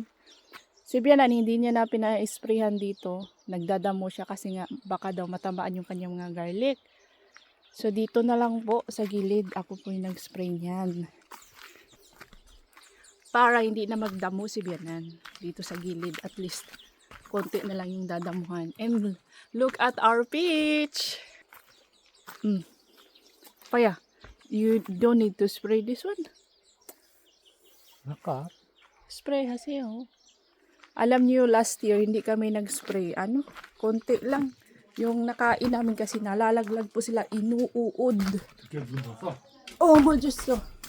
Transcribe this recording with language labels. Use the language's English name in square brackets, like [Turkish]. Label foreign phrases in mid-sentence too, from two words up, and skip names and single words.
[Filipino] Si Bianan hindi niya na pina-sprayhan dito, nagdadamo siya kasi nga baka daw matamaan yung kanyang mga garlic. So dito na lang po sa gilid ako po yung nag-spray niyan. Para hindi na magdamo si Bianan dito sa gilid, at least konti na lang yung dadamuhan. [English] And look at our peach. Paya, you don't need to spray this one. [Filipino] 아까 [Korean] Spray haseyo. [Filipino] Alam niyo last year hindi kami nag-spray. Konti lang. Yung nakain namin kasi nalalaglag po sila, inuuod. [Korean] 이렇게 물었어. [English] Oh my [Filipino] Diyos ko.